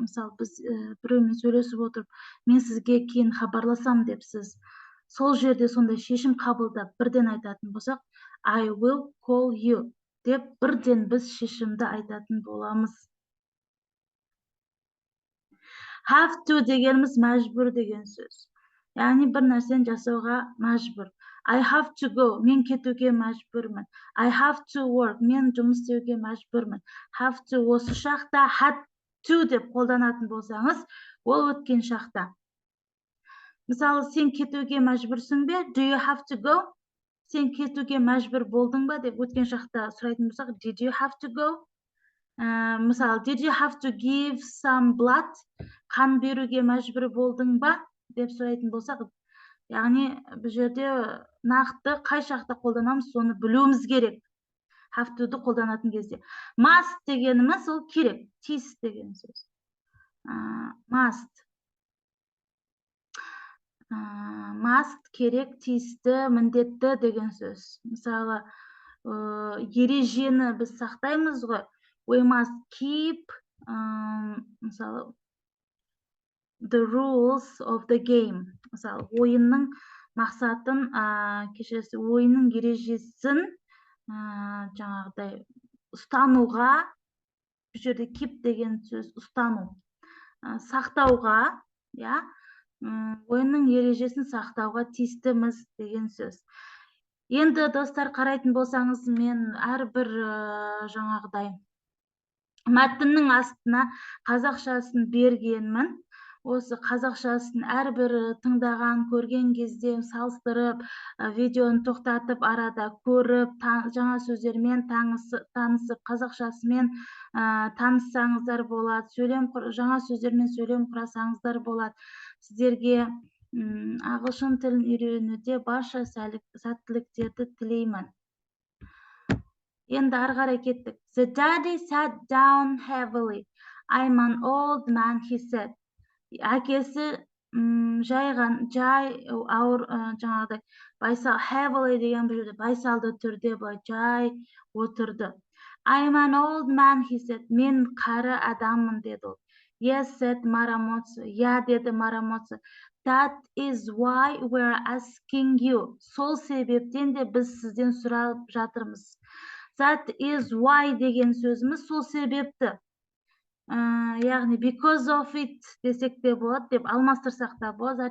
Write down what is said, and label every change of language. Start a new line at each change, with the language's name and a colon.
Kazakh: Мысалы, біз біреумен сөйлесіп отырып, мен сізге кейін хабарласам деп сіз сол жерде сондай шешім қабылдап бірден айтатын болсақ,
English: I will call you
Kazakh: деп бірден біз шешімді айтатын боламыз. Have to дегеніміз мәжбүр деген сөз. Яғни бір нәрсені жасауға мәжбүр.
English: I have to go,
Kazakh: мен кетуге мәжбүрмін.
English: I have to work,
Kazakh: мен жұмыс істеуге мәжбүрмін. Have to осы шақта had to деп қолданатын болсаңыз, ол өткен шақта. Мысалы, сен кетуге мәжбүрсің бе?
English: Do you have to go?
Kazakh: Сен кетуге мәжбүр болдың ба деп өткен шақта сұрайтын болсақ,
English: did you have to go? Мысалы, did you have to give some blood?
Kazakh: Қан беруге мәжбүр болдың ба деп сұрайтын болсақ, яғни бұл жерде нақты қай шақта қолданамыз, соны білуіміз керек. Have to'ды қолданатын кезде. Must дегеніміз ол керек, тиіс деген сөз. Must. Must керек, тиісті, міндетті деген сөз. Мысалы, ережені біз сақтаймыз ғой.
English: We must keep, мысалы, the rules of the game.
Kazakh: Мысалы, ойынның мақсатын, ойынның ережесін жаңағыдай ұстануға, бұл жерде keep деген сөз ұстану, сақтауға, ойынның ережесін сақтауға тиістіміз деген сөз. Енді достар, қарайтын болсаңыз, мен әрбір жаңағыдай мәтіннің астына қазақшасын бергенмін. Осы қазақшасын әрбір тыңдаған, көрген кезде салыстырып, видеоны тоқтатып, арада көріп, жаңа сөздермен танысып, қазақшасымен таныссаңыздар болады, жаңа сөздермен сөйлем құрасаңыздар болады. Сіздерге ағылшын тілін үйренуде барша сәттіліктерді тілеймін. Енді ары қарай кеттік.
English: The daddy sat down heavily. I'm an old man, he said.
Kazakh: Әкесі жай ауыр, жаңағыдай байсал, heavily деген бір жерде байсалды түрде былай жай отырды.
English: I'm an old man, he said.
Kazakh: Мен қары адаммын деді ол.
English: Yes, said Maramotsu.
Kazakh: Деді Maramotsu.
English: That is why we're asking you.
Kazakh: Сол себептен де біз сізден сұрап жатырмыз. That is why деген сөзіміз сол себепті. Яғни
English: because of it
Kazakh: десек те болады, деп алмастырсақ та болады.